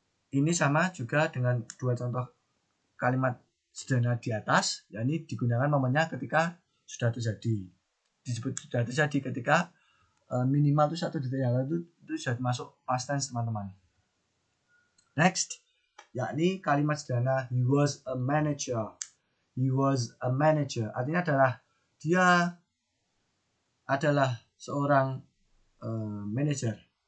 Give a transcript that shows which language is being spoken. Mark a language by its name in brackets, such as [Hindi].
[Indonesian] Ini sama juga dengan dua contoh kalimat sederhana di atas, yakni digunakan momennya ketika sudah terjadi. Disebut sudah terjadi ketika minimal itu 1 detik yang lalu itu sudah masuk past tense, teman-teman. [English] Next, [Indonesian] yakni kalimat sederhana [English] he was a manager. He was a manager. [Indonesian] Artinya adalah dia adalah seorang manager.